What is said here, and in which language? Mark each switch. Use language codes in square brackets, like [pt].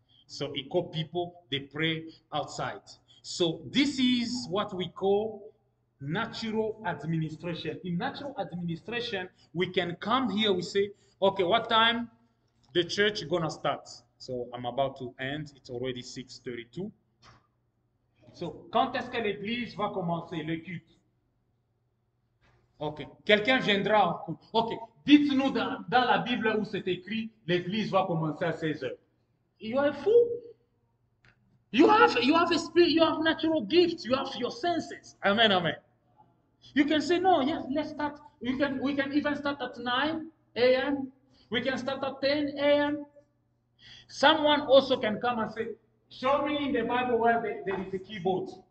[en] So he called people, they pray outside. So this is what we call natural administration. In natural administration, we can come here, we say, okay, what time the church gonna start? So I'm about to end, it's already 6:32. [fr] So, quand est-ce que l'église va commencer, le culte? Ok, quelqu'un viendra. Ok, dites-nous dans la Bible où c'est écrit, l'église va commencer à 16 heures. [en] You are a fool. You have a spirit, you have natural gifts, you have your senses. Amen, amen. You can say, no, yes, let's start. We can even start at 9 a.m. We can start at 10 a.m. Someone also can come and say, show me in the Bible where there is a keyboard.